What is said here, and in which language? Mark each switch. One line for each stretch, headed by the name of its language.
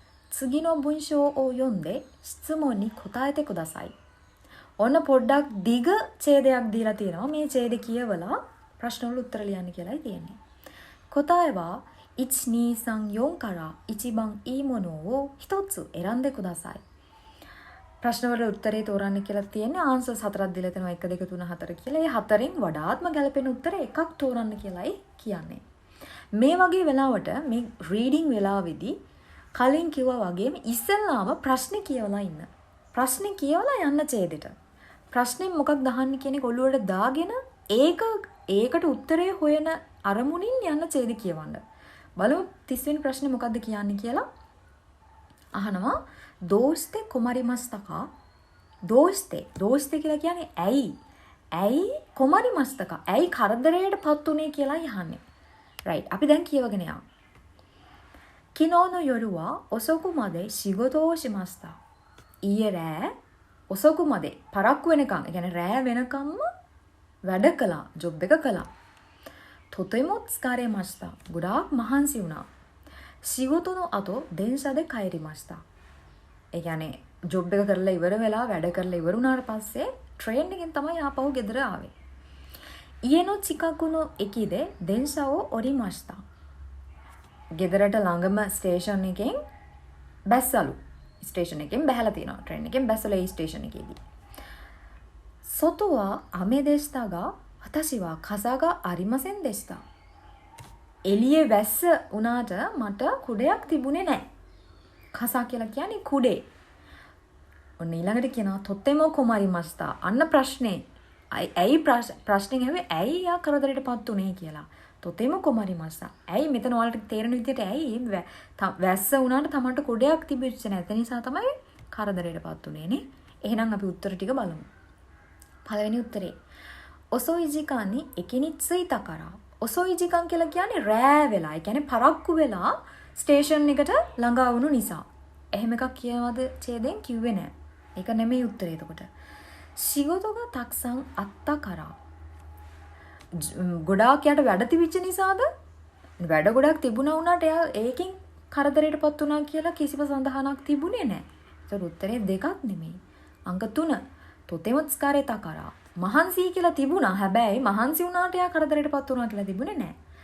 Japanese: 次の文章を読んで質問に答えてください.
Sinhala: ඔන්න පොඩ්ඩක් දිග ඡේදයක් දීලා තියෙනවා. මේ ඡේදය කියවලා ප්‍රශ්න වල උත්තර ලියන්න කියලායි තියෙන්නේ.
Japanese: 答えは1 2 3 4から一番いいものを1つ選んでください.
Sinhala: ප්‍රශ්න වල උත්තරේ තෝරන්න කියලා තියෙන්නේ. ආන්සර්ස් 4ක් දීලා තියෙනවා 1 2 3 4 කියලා. ඒ 4න් වඩාත්ම ගැළපෙන උත්තරේ එකක් තෝරන්න කියලායි කියන්නේ. මේ වගේ වෙලාවට මේ රීඩින් වෙලාවේදී කලින් කිව්වා වගේම ඉස්සෙල්ලාම ප්‍රශ්නේ කියවලා ඉන්න. ප්‍රශ්නේ කියවලා යන්න ඡේදෙට. ප්‍රශ්නේ මොකක්ද අහන්නේ කියන එක ඔළුවට දාගෙන ඒකට උත්තරේ හොයන අරමුණින් යන්න ඡේද කියවන්න. බලමු 30 වෙනි ප්‍රශ්නේ මොකක්ද කියන්නේ කියලා. අහනවා
Japanese: දෝස්තේ කොමරිමස්තකා.
Sinhala: දෝස්තේ කියලා කියන්නේ ඇයි කොමරිමස්තකා. ඇයි කරදරයටපත් උනේ කියලා යහන්නේ. right. අපි දැන් කියවගෙන යමු.
Japanese: 昨日の夜は遅くまで仕事をしました.
Sinhala: ඊයේ රෑ
Japanese: 遅くまで
Sinhala: පරක්කු වෙනකන්, ඒ කියන්නේ රෑ වෙනකම්ම වැඩ කළා, ජොබ් එක කළා. තොතෙමො tsukare ගොඩාක් මහන්සි වුණා.
Japanese: 仕事の後電車で帰りました.
Sinhala: ඒ කියන්නේ ජොබ් එක කරලා ඉවර වෙලා වැඩ කරලා ඉවර වුණාට පස්සේ ට්‍රේන් එකෙන් තමයි ආපහු ගෙදර ආවේ.
Japanese: 家の近くの駅で電車を降りました.
Sinhala: ගෙදරට ළඟම ස්ටේෂන් එකෙන් බැස්සලු. ස්ටේෂන් එකෙන් බැහැලා තියෙනවා. ට්‍රේන් එකෙන් බැස්සලා ඒ ස්ටේෂන් එකේදී.
Japanese: 外は雨でしたが私は傘がありませんでした.
Sinhala: එළියේ වැස්ස වුණාට මට කුඩයක් තිබුණේ නැහැ. කසා කියලා කියන්නේ කුඩේ. ඔන්න ඊළඟට කියනවා
Japanese: තොතෙමෝ කොමාරිමාස්තා.
Sinhala: අන්න ප්‍රශ්නේ. ඇයි ප්‍රශ්නේ ඇහුවේ ඇයි යා කරදරයටපත් උනේ කියලා.
Japanese: තොතෙමෝ කොමාරිමාස්තා.
Sinhala: ඇයි මෙතන ඔයාලට තේරෙන විදිහට ඇයි වැස්ස වුණාට තමන්ට කුඩයක් තිබෙච්ච නැති නිසා තමයි කරදරයටපත් උනේ නේ. එහෙනම් අපි උත්තර ටික බලමු. පළවෙනි උත්තරේ.
Japanese: ඔසොයි ජිකානි එකිනි ත්සුයිතා කරා.
Sinhala: ඔසොයි ජිකන් කියලා කියන්නේ රෑ වෙලා. ඒ කියන්නේ පරක්කු වෙලා ස්ටේෂන් එකට ළඟා වුණු නිසා. එහෙම එකක් කියවද ඡේදෙන් කිව්වේ නැහැ. ඒක නෙමෙයි උත්තරේ එතකොට.
Japanese: 仕事がたくさんあったから.
Sinhala: ගොඩාක් යට වැඩ තිබිච්ච නිසාද? වැඩ ගොඩක් තිබුණා වුණාට එයා ඒකෙන් කරදරයටපත් වුණා කියලා කිසිම සඳහනක් තිබුණේ නැහැ. ඒක උත්තරේ දෙකක් නෙමෙයි. අංක 3.
Japanese: තොතෙම tsukare කරා.
Sinhala: මහන්සි කියලා තිබුණා. හැබැයි මහන්සි වුණාට එයා කරදරයටපත් වුණා කියලා තිබුණේ නැහැ.